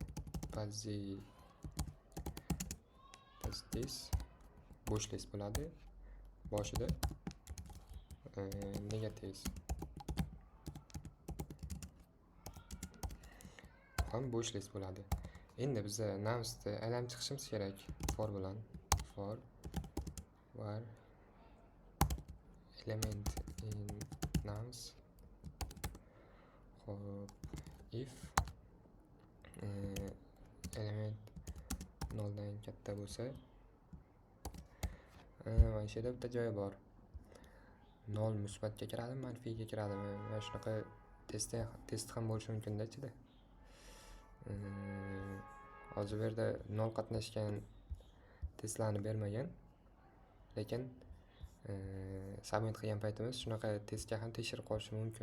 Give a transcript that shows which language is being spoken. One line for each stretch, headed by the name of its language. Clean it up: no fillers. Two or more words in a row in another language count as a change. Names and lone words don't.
Uzbek: Positive bo'sh list bo'ladi. Boshida negativ ham bo'sh list bo'ladi. Endi biza numsni aylanib chiqishimiz kerak for bilan.
English: For var element in nums.
Uzbek: Xo'p,
English: if element
Uzbek: 0 dan katta bo'lsa, mana shu yerda bitta joyi bor. 0 musbatga kiradimi, manfiyga kiradimi? Mana shunaqa test ham bo'lishi mumkin-da ichida. Hozir bu yerda 0 qatnashgan testlarni bermagan, lekin submit qilgan paytimiz shunaqa testga ham tekshirib qolishi mumkin.